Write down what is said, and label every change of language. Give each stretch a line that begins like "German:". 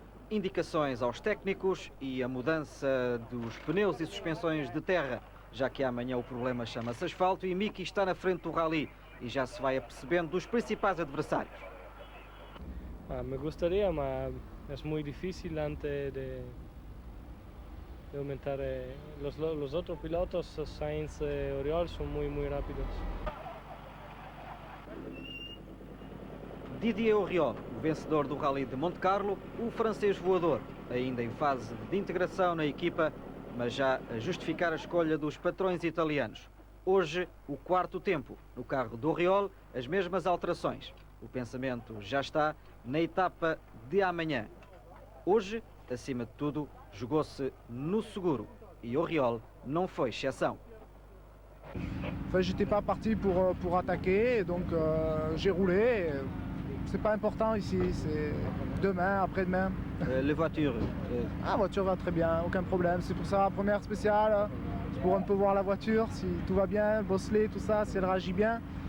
Portuguese: Indicações aos técnicos e a mudança dos pneus e suspensões de terra, já que amanhã o problema chama-se asfalto e Miki está na frente do rally e já se vai apercebendo dos principais adversários.
Spanish: Me gustaría, mas es muy difícil antes de aumentar. Los otros pilotos, Sainz y Auriol, son muy rápidos.
Portuguese: Didier Auriol, o vencedor do Rally de Monte Carlo, o francês voador, ainda em fase de integração na equipa, mas já a justificar a escolha dos patrões italianos. Hoje, o quarto tempo. No carro do Auriol, as mesmas alterações. O pensamento já está na etapa de amanhã. Hoje, acima de tudo, jogou-se no seguro e o Oriol não foi exceção.
French: Enfin, j'étais pas parti pour attaquer, donc j'ai roulé. C'est pas important ici, c'est demain, après-demain. Les voitures. La voiture va très bien, aucun problème. C'est pour ça, première spéciale, c'est pour un peu voir la voiture, si tout va bien, bosseler, tout ça, si elle réagit bien.